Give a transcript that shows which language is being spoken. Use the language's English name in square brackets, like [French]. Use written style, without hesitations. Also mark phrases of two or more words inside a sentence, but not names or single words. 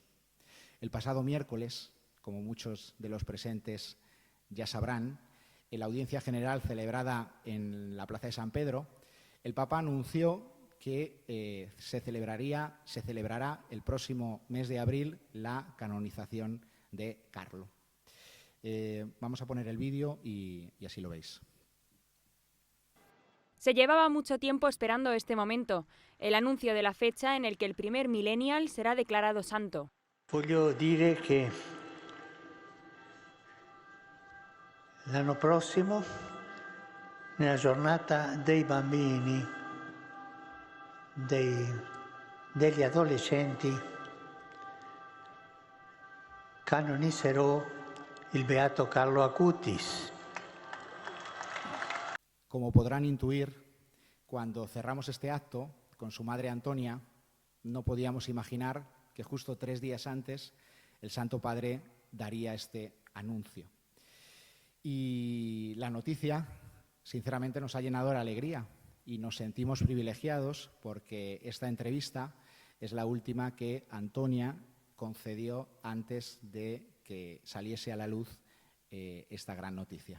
[Spanish] El pasado miércoles, como muchos de los presentes ya sabrán, en la audiencia general celebrada en la Plaza de San Pedro, el Papa anunció que se celebrará el próximo mes de abril la canonización de Carlo. Vamos a poner el vídeo y así lo veis. Se llevaba mucho tiempo esperando este momento, el anuncio de la fecha en el que el primer millennial será declarado santo. [Italian] Voglio dire che l'anno prossimo, nella giornata dei bambini, degli adolescenti, canonizzerò il beato Carlo Acutis. [Spanish] Como podrán intuir, cuando cerramos este acto con su madre Antonia, no podíamos imaginar que justo 3 días antes el Santo Padre daría este anuncio. Y la noticia, sinceramente, nos ha llenado de alegría y nos sentimos privilegiados porque esta entrevista es la última que Antonia concedió antes de que saliese a la luz esta gran noticia.